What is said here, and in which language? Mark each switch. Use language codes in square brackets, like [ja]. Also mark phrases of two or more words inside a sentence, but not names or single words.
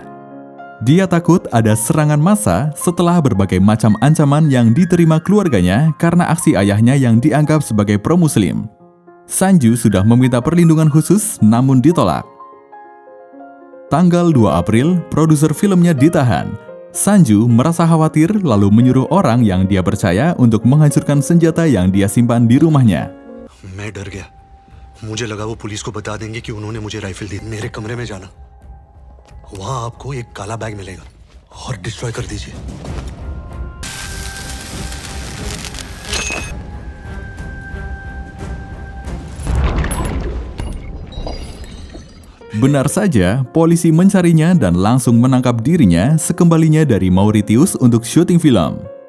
[id] Dia takut ada serangan massa setelah berbagai macam ancaman yang diterima keluarganya karena aksi ayahnya yang dianggap sebagai pro-muslim. Sanju sudah meminta perlindungan khusus namun ditolak. Tanggal 2 April, produser filmnya ditahan. Sanju merasa khawatir lalu menyuruh orang yang dia percaya untuk menghancurkan senjata yang dia simpan di rumahnya. [hi] मैं डर गया। मुझे लगा वो पुलिस को बता देंगे कि उन्होंने मुझे राइफल दी। मेरे कमरे में जाना, वहां आपको एक काला बैग मिलेगा और डिस्ट्रॉय कर दीजिए। [id] Benar saja, polisi mencarinya dan langsung menangkap dirinya sekembalinya dari Mauritius untuk syuting film.